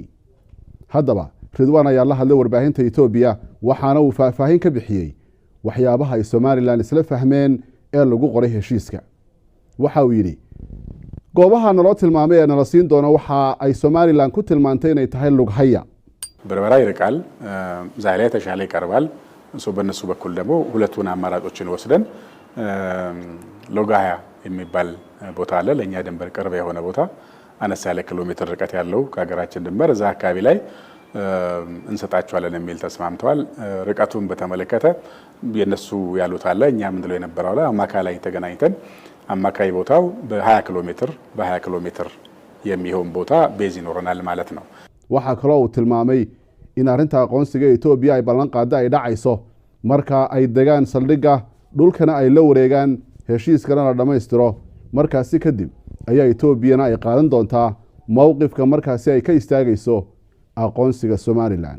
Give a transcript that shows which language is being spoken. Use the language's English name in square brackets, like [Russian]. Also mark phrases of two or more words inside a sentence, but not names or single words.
[Somali] haddaba Ridwan ayaa la hadlay warbaahinta Itoobiya waxaana uu faahfaahin ka bixiyay waxyaabaha ay Somaliland isla fahmeen ee lagu qoray heshiiska. waxa uu yidhi goobaha naloo tilmaamay ee nala siin doono waxa ay Somaliland ku tilmaantay inay tahay lughaya. [Amharic] በርበራ ይርቃል ዛሬ ተሻለ ይቀርባል እሱ በነሱ በኩል ደግሞ ሁለቱን አማራጮችን ወስደን ሎጋያ የሚባል ቦታ አለ ለኛ ድንበር ቅርብ የሆነ ቦታ አነስ ያለ ኪሎ ሜትር ርቀት ያለው ከሀገራችን ድንበር እዛ አካባቢ ላይ እንሰጣቸዋለን የሚል ተስማምተዋል። ርቀቱን በተመለከተ የነሱ ያሉት አለ እኛ ምንድነው የነበረው አለ አማካይ ላይ ተገናኝተን አማካይ ቦታው በ20 ኪሎ ሜትር የሚሆን ቦታ ቤዝ ይኖርናል ማለት ነው። [Somali] waxa kale oo tilmaamay in arinta aqoonsiga Itoobiya ay ballan qaada ay dhacayso marka ay degaan saldhiga dhulkana ay la wareegaan heshiiskana la dhameystiro markaasi kadib ayaa Itoobiyana ay qaadan doontaa mowqifka markaasi ay ka istaagayso aqoonsiga Somaliland.